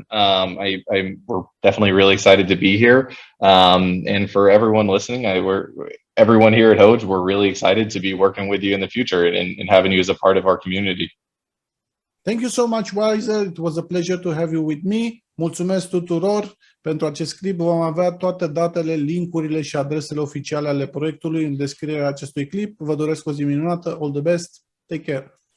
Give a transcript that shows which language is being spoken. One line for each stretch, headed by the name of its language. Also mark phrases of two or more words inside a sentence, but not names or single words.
English: We're definitely really excited to be here. And for everyone listening, everyone here at Hoge, we're really excited to be working with you in the future and having you as a part of our community. Thank you so much, Wiser. It was a pleasure to have you with me.
Romanian: Mulțumesc tuturor pentru acest clip. Vom avea toate datele, linkurile și adresele oficiale ale proiectului în descrierea acestui clip. Vă doresc o zi minunată.
English: All the best. Take care.